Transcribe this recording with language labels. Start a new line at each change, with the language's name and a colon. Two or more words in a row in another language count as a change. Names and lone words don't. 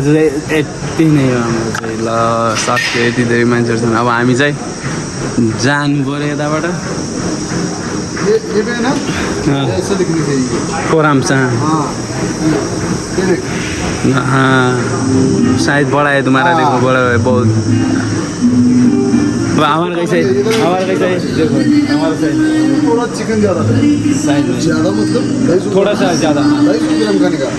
Nepali: चाहिँ यति नै हो हाम्रो चाहिँ ल सक्यो यति धेरै मान्छेहरू छन् अब हामी चाहिँ जानु पऱ्यो यताबाट
Hindi: कोरामसा शायद बड़ा है तुम्हारा देखो बड़ा है बहुत हमारा कैसे देखो हमारा थोड़ा चिकन ज़्यादा है ज़्यादा मतलब थोड़ा सा ज़्यादा 250 ग्राम खाने का